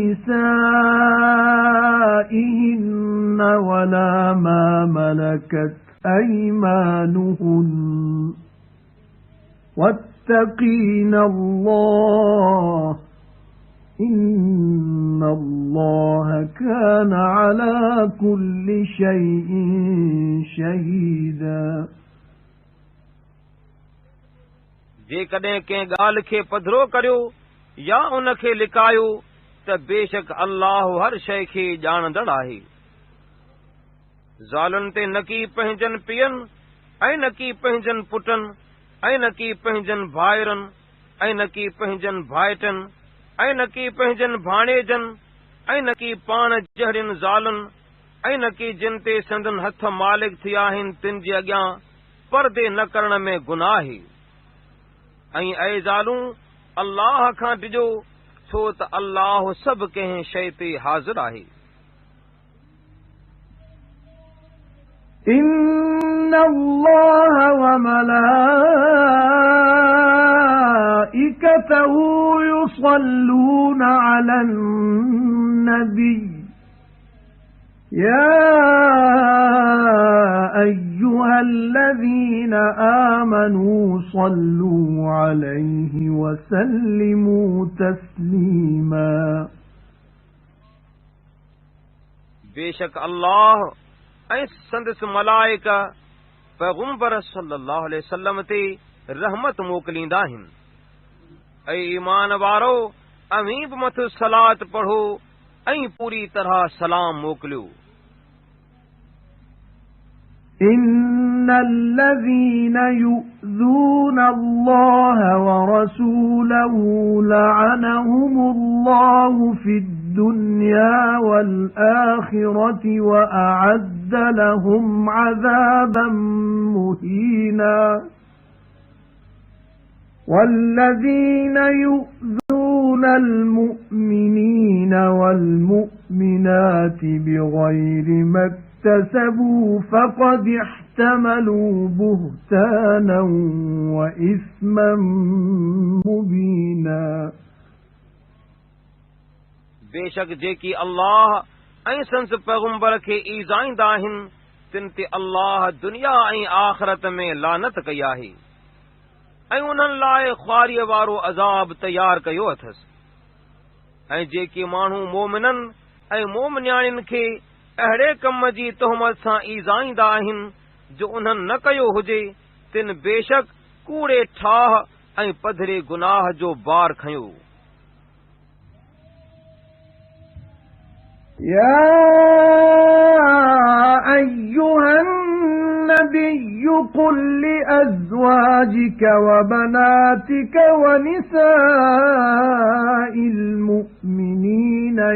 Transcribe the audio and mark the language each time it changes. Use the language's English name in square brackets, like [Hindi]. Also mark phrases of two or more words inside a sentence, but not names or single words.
[Arabic] نسائهن ولا ما ملكت أيمانهن واتقين الله إن الله كان على كل شيء شهيدا [Sindhi] जेकॾहिं कंहिं ॻाल्हि खे पधिरो करियो या उन खे लिकायो त बेशक अल्लाह हर शइ खे ॼाणंदड़ आहे। ज़ालुनि ते न की पंहिंजनि पीअनि ऐं न की पंहिंजनि पुटनि ऐं न की पंहिंजनि भाइरनि ऐं न की पंहिंजनि भाइटनि ऐं न की पंहिंजनि भाणेजनि ऐं न की पाण जहिड़ियुनि ज़ालुनि ऐं न की जिन ते संदन हथ मालिक थिया आहिनि तिन जे अॻियां परदे न करण में गुनाह आहे। ऐं ऐ ज़ालूं अल्लाह खां डिॼो छो त अल्लाह सभु कंहिं शइ ते हाज़िर आहे। [Arabic] إن الله وملائكته يصلون على النبي يا أيها الذين آمنوا صلوا عليه وسلموا تسليما [Sindhi] बेशक अल्लाह ऐं संदसि मलाइका पैगुंबर [Arabic] صلى الله عليه وسلم [Sindhi] ते रहमत मोकिलींदा आहिनि। ऐं ईमान वारो अमीं बि मथे सलात पढ़ो ऐं पूरी तरह सलाम मोकिलियो। [Arabic] إن الذين يؤذون الله ورسوله لعنهم الله في الدنيا والآخرة وأعد لهم عذابا مهينا والذين يؤذون المؤمنين والمؤمنات بغير ما اكتسبوا فقد احتملوا بهتانا وإثما مبينا [Sindhi] बेशक जेकी अल्लाह ऐं संस पैगुंबर खे ईज़ाईंदा आहिनि तिन ते अल्लाह दुनिया ऐं आख़िरत में लानत कई आहे ऐं उन्हनि लाइ ख़्वारीअ वारो अज़ाब तयार कयो अथसि। ऐं जेके माण्हू मोमिननि ऐं मोमिनियाणियुनि खे अहिड़े कम जी तोहमत सां ईज़ाईंदा आहिनि जो उन्हनि न कयो हुजे तिन बेशक कूड़े ठाह ऐं पधरे गुनाह जो बार खयो। [Arabic] يا أيها النبي قل لأزواجك وبناتك ونساء المؤمنين